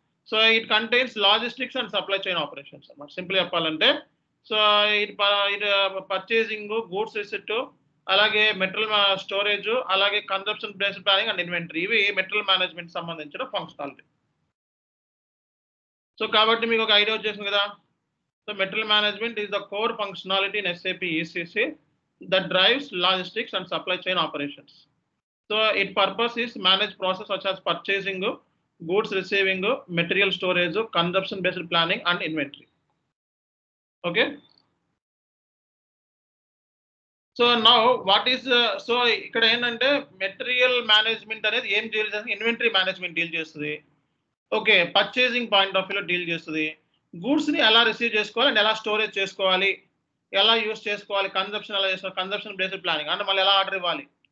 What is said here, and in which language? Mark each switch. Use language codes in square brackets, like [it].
[en] So it contains logistics and supply chain operations అన్నమాట. Simple చెప్పాలంటే so it purchasing, goods receipt, అలాగే material storage, అలాగే consumption based planning and inventory, ఇవి material management సంబంధించిన functionality. [te] So కాబట్టి మీకు ఒక ఐడియా వచ్చేసింది కదా. [en] So material management is the core functionality in SAP ECC that drives logistics and supply chain operations. So it purpose is manage process such as purchasing, goods receiving, material storage, consumption based planning and inventory. Okay, so now what is so [te] ikkada ఏంటంటే material management అనేది ఏం deal చేస్తుంది, inventory management deal చేస్తుంది. Okay, purchasing point of వ్యూలో deal చేస్తుంది. Goods ని ఎలా receive చేసుకోవాలి అండ్ ఎలా స్టోరేజ్ చేసుకోవాలి, ఎలా యూస్ చేసుకోవాలి, కన్జంప్షన్ ఎలా చేసుకోవాలి, కన్జంప్షన్ బేస్డ్ ప్లానింగ్ అంటే మళ్ళీ ఎలా ఆర్డర్ ఇవ్వాలి.